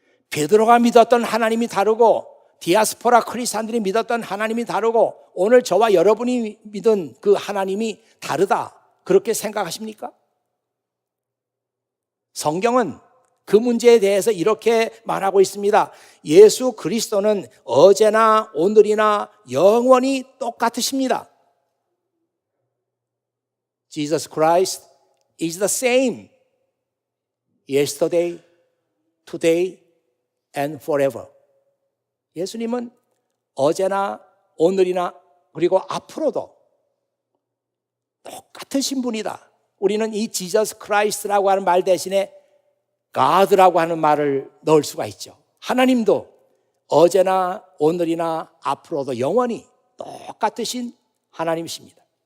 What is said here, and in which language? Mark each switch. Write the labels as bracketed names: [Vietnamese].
[Korean] 베드로가 믿었던 하나님이 다르고 디아스포라 크리스찬들이 믿었던 하나님이 다르고 오늘 저와 여러분이 믿은 그 하나님이 다르다, 그렇게 생각하십니까? 성경은 그 문제에 대해서 이렇게 말하고 있습니다. 예수 그리스도는 어제나 오늘이나 영원히 똑같으십니다. [English] Jesus Christ is the same yesterday, today, and forever. [Korean] 예수님은 어제나 오늘이나 그리고 앞으로도 똑같으신 분이다. 우리는 이 Jesus Christ라고 하는 말 대신에 God라고 하는 말을 넣을 수가 있죠. 하나님도 어제나 오늘이나 앞으로도 영원히 똑같으신 하나님이십니다.